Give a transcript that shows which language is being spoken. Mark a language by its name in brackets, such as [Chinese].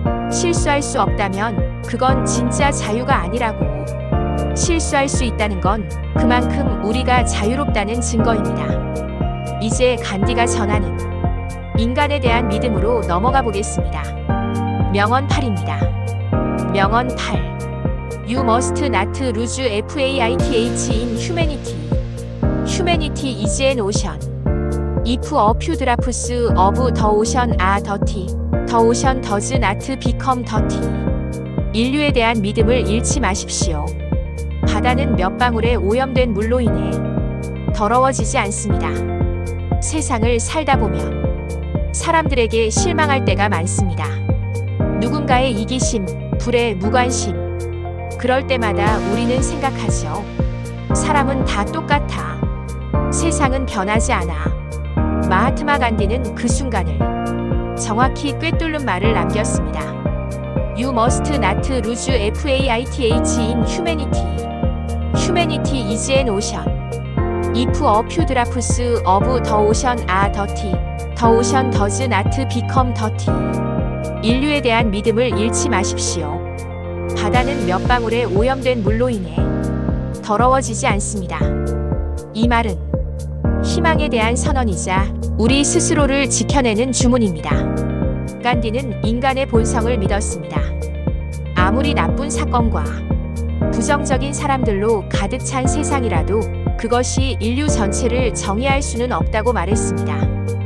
[Korean] 실수할 수 없다면 그건 진짜 자유가 아니라고. 실수할 수 있다는 건 그만큼 우리가 자유롭다는 증거입니다. 이제 간디가 전하는 인간에 대한 믿음으로 넘어가 보겠습니다. 명언 8입니다. 명언 8. [English] You must not lose faith in humanity. Humanity is an ocean. If a few drops of the ocean are dirty, the ocean does not become dirty. [Korean] 인류에 대한 믿음을 잃지 마십시오. 바다는 몇 방울의 오염된 물로 인해 더러워지지 않습니다. 세상을 살다 보면 사람들에게 실망할 때가 많습니다. 누군가의 이기심, 불의 무관심. 그럴 때마다 우리는 생각하죠. 사람은 다 똑같아. 세상은 변하지 않아. 마하트마 간디는 그 순간을 정확히 꿰뚫는 말을 남겼습니다. [English] You must not lose faith in humanity. Humanity is an ocean. If a few drops of the ocean are dirty, the ocean does not become dirty. [Korean] 인류에 대한 믿음을 잃지 마십시오. 바다는 몇 방울의 오염된 물로 인해 더러워지지 않습니다. 이 말은 희망에 대한 선언이자 우리 스스로를 지켜내는 주문입니다. 간디는 인간의 본성을 믿었습니다. 아무리 나쁜 사건과 부정적인 사람들로 가득 찬 세상이라도 그것이 인류 전체를 정의할 수는 없다고 말했습니다.